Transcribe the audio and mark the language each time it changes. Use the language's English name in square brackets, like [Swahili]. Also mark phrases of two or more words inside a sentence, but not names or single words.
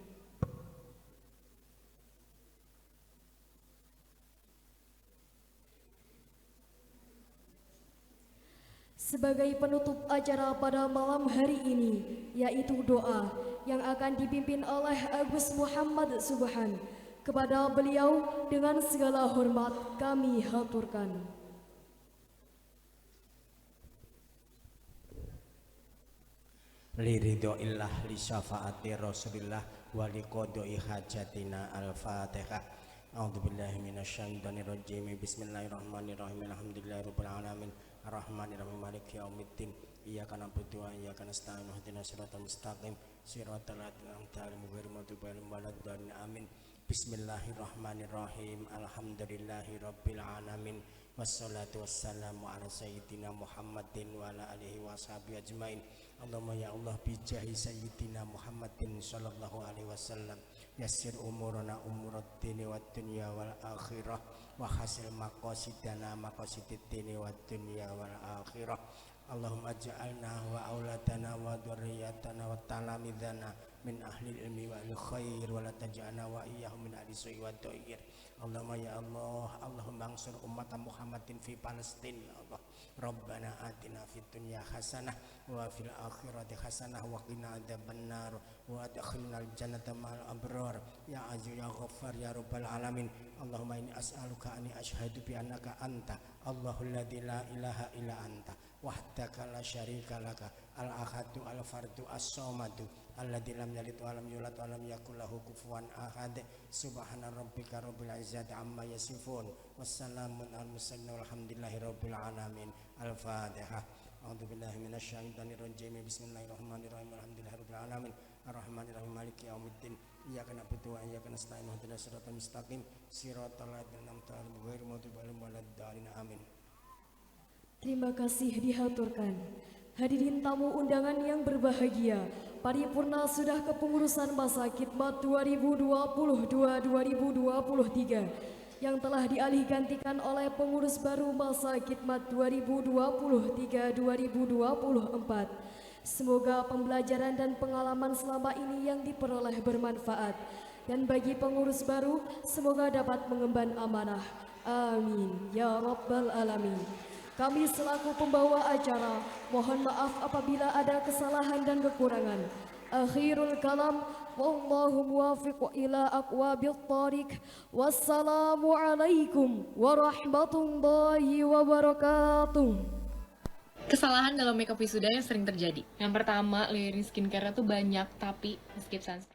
[Indonesian] Sebagai penutup acara pada malam hari ini, yaitu doa yang akan dipimpin oleh Agus Muhammad Subhan. Kepada beliau dengan segala hormat kami haturkan. [Arabic] ليرضى الله لشفاعة رسول الله ولقضاء حاجتنا. الفاتحة. أعوذ بالله من الشيطان الرجيم. بسم الله الرحمن الرحيم. الحمد لله رب العالمين. الرحمن الرحيم. مالك يوم الدين. إياك نعبد وإياك نستعين. اهدنا الصراط المستقيم. صراط الذين أنعمت عليهم غير المغضوب عليهم ولا الضالين. آمين. بسم الله الرحمن الرحيم. الحمد لله رب العالمين. والصلاة والسلام على سيدنا محمد وعلى آله وصحبه أجمعين. اللهم يا الله بجاه سيدنا محمد صلى الله عليه وسلم يسر أمورنا أمور الدين والدنيا والآخرة وحصل مقاصدنا مقاصد الدين والدنيا والآخرة. اللهم اجعلنا وأولادنا وذرياتنا وتلامذتنا من أهل العلم وأهل الخير ولا تجعلنا وإياهم من أهل السوء والضير. اللهم يا الله، اللهم انصر أمة محمد في فلسطين يا الله. ربنا آتنا في الدنيا حسنة وفي الآخرة حسنة وقنا عذاب النار وأدخلنا الجنة مع الأبرار يا عزيز يا غفار يا رب العالمين. اللهم إني أسألك أن أشهد بأنك أنت الله الذي لا إله إلا أنت وحدك لا شريك لك الأحد الفرد الصمد الذي لم يلد ولم يولد ولم يكن له كفوا أحد. سبحان ربك رب العزة عما يصفون وسلام على المرسلين والحمد لله رب العالمين. الفاتحة. أعوذ بالله من الشيطان الرجيم. بسم الله الرحمن الرحيم. الحمد لله رب العالمين. الرحمن الرحيم. مالك يوم الدين. إياك نعبد وإياك نستعين. اهدنا الصراط المستقيم. صراط الذين أنعمت عليهم غير المغضوب عليهم ولا الضالين. آمين. [Indonesian] Terima kasih dihaturkan. Hadirin tamu undangan yang berbahagia, paripurna sudah kepengurusan masa khidmat 2022-2023 yang telah dialih gantikan oleh pengurus baru masa khidmat 2023-2024. Semoga pembelajaran dan pengalaman selama ini yang diperoleh bermanfaat, dan bagi pengurus baru semoga dapat mengemban amanah. [Arabic] آمين يا رب العالمين. [Indonesian] Kami selaku pembawa acara mohon maaf apabila ada kesalahan dan kekurangan. [Arabic] آخر الكلام، والله الموفق إلى أقوم الطريق. والسلام عليكم ورحمة الله وبركاته. [Indonesian] Kesalahan dalam makeup wisuda yang sering terjadi. Yang pertama, [English] layering skincare [Indonesian] itu banyak tapi [English] skip sunscreen.